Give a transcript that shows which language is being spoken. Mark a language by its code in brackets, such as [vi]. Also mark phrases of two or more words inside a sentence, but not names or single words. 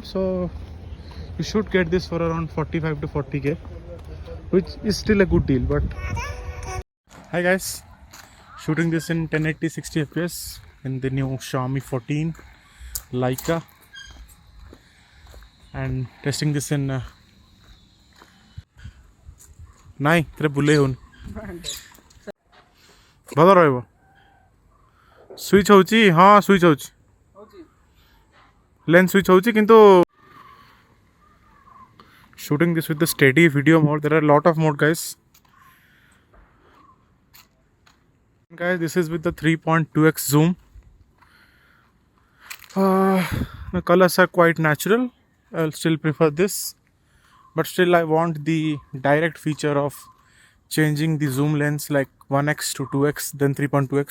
[en] So you should get this for around 45 to 40k, which is still a good deal. But hi guys, shooting this in 1080 60 fps in the new Xiaomi 14 Leica, and testing this in [or] ନାଇଁ ତରେ ବୁଲେଇ ହଉନି ଭଲ ରହିବ ସୁଇଚ୍ ହେଉଛି ହଁ ସୁଇଚ୍ ହେଉଛି ଲେନ୍ସ ସୁଇଚ୍ ହେଉଛି କିନ୍ତୁ [en] shooting this with the steady video mode. There are a lot of mode guys. This is with the 3.2x zoom. The colors are quite natural. I'll still prefer this, but still I want the direct feature of changing the zoom lens like 1x to 2x then 3.2x.